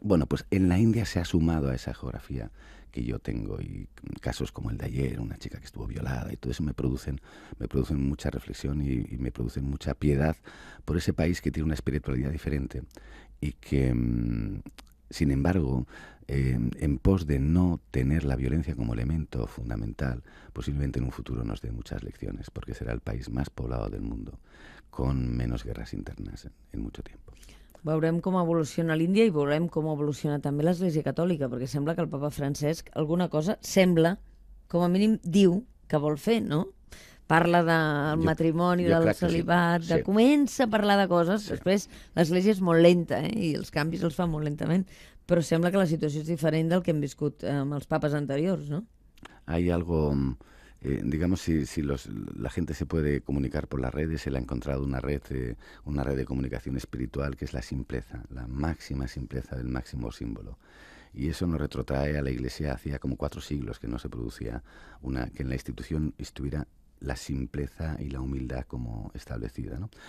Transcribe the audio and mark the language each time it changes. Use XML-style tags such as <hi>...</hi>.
<es>Bueno, pues en la India se ha sumado a esa geografía que yo tengo, y casos como el de ayer, una chica que estuvo violada, y todo eso me producen mucha reflexión y me producen mucha piedad por ese país que tiene una espiritualidad diferente y que, sin embargo, en pos de no tener la violencia como elemento fundamental, posiblemente en un futuro nos dé muchas lecciones, porque será el país más poblado del mundo, con menos guerras internas en mucho tiempo.</es> <ca>Veurem com evoluciona l'Índia i veurem com evoluciona també l'Església Catòlica, perquè sembla que el papa Francesc alguna cosa sembla, com a mínim diu, que vol fer, no? parla del matrimoni, del celibat, comença a parlar de coses, després l'Església és molt lenta, i els canvis els fa molt lentament, però sembla que la situació és diferent del que hem viscut amb els papes anteriors, ¿no?</ca> <es>Hay algo, digamos, si la gente se puede comunicar por las redes, él ha encontrado una red de comunicación espiritual que es la simpleza, la máxima simpleza del máximo símbolo. Y eso nos retrotrae a la Iglesia hacía como 4 siglos que no se producía que en la institución estuviera la simpleza y la humildad como establecida, ¿no?</es>